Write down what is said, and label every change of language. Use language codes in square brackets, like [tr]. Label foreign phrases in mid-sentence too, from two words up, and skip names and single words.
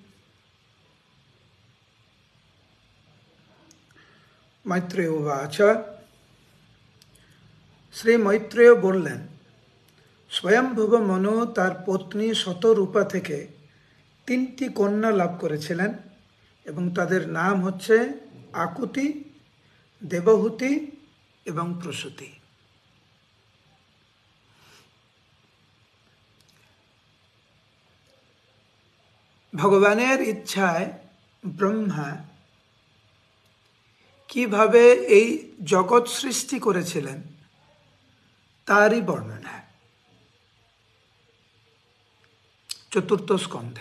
[sa] मैत्रेय उवाच। [bn] শ্রী মৈত্রেয় বলেন স্বায়ম্ভুব মনু তার পত্নী শতরূপা থেকে তিনটি কন্যা লাভ করেছিলেন এবং তাদের নাম হচ্ছে আকুতি, দেবহূতি এবং প্রসূতি। ভগবানের ইচ্ছায় ব্রহ্মা কিভাবে এই জগৎ সৃষ্টি করেছিলেন তারই বর্ণনা চতুর্থ স্কন্ধে।